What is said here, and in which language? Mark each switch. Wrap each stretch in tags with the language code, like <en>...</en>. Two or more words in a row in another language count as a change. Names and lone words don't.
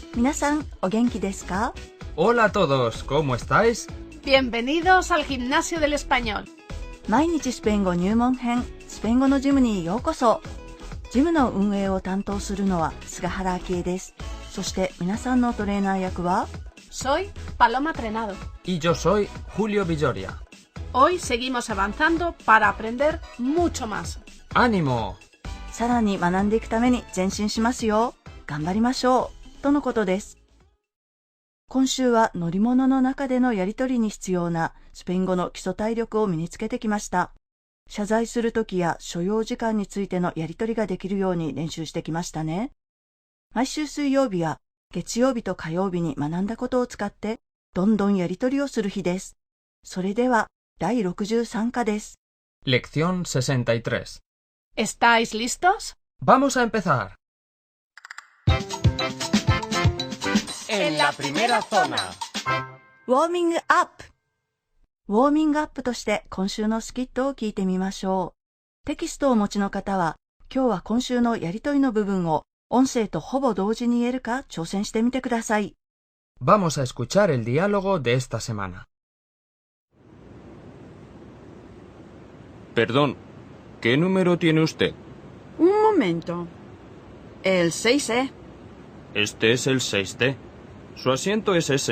<ja>皆さん、お元気ですか?</ja> <es>Hola a todos, ¿cómo estáis? Bienvenidos al Gimnasio del Español.</es> <ja>毎日スペイン語入門編、スペイン語のジムにようこそ。ジムの運営を担当するのは菅原明恵です。そして皆さんのトレーナー役は</ja> <es>Soy Paloma Trenado. Y yo soy Julio Villoria. Hoy seguimos avanzando para aprender mucho más. ¡Ánimo!</es> <ja>さらに学んでいくために前進しますよ。頑張りましょう。とのことです。今週は乗り物の中でのやりとりに必要なスペイン語の基礎体力を身につけてきました。謝罪するときや所要時間についてのやりとりができるように練習してきましたね。毎週水曜日や月曜日と火曜日に学んだことを使ってどんどんやりとりをする日です。それでは第63課です。</ja> <es>Lección 63. ¿Estáis listos? ¡Vamos a empezar! En la primera zona.</es> <ja>ウォーミングアップ。ウォーミングアップとして今週のスキットを聞いてみましょう。テキストをお持ちの方は、今日は今週のやりとりの部分を音声とほぼ同時に言えるか挑戦してみてください。</ja> <es>Vamos a escuchar el diálogo de esta semana. Perdón, ¿qué número tiene usted? Un momento. El 6E. Este es el 6D. Su asiento es ese.</es>